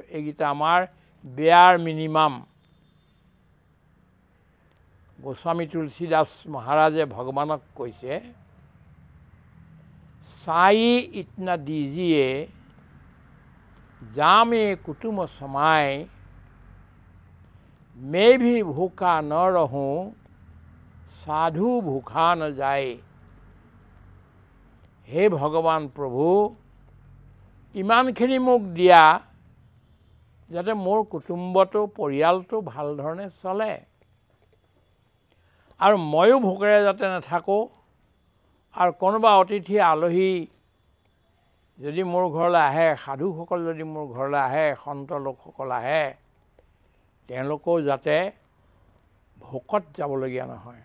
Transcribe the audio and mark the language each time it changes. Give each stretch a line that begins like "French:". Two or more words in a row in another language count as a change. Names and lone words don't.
Assamese: এইকেইটা আমাৰ বেয়াৰ মিনিমাম। গোস্বামী তুলসীদাস মহাৰাজে ভগৱানক কৈছে,
Hindi: साईं इतना दीजिए जा में कुटुम समाय मैं भी भूखा न रहूं साधु भूखा न जाए।
Assamese: হে ভগৱান প্ৰভু, ইমানখিনি মোক দিয়া যাতে মোৰ কুটুম্বটো পৰিয়ালটো ভাল ধৰণে চলে আৰু ময়ো ভোকেৰে যাতে নাথাকোঁ আৰু কোনোবা অতিথি আলহী যদি মোৰ ঘৰলৈ আহে, সাধুসকল যদি মোৰ ঘৰলৈ আহে, সন্ত লোকসকল আহে, তেওঁলোকেও যাতে ভোকত যাবলগীয়া নহয়।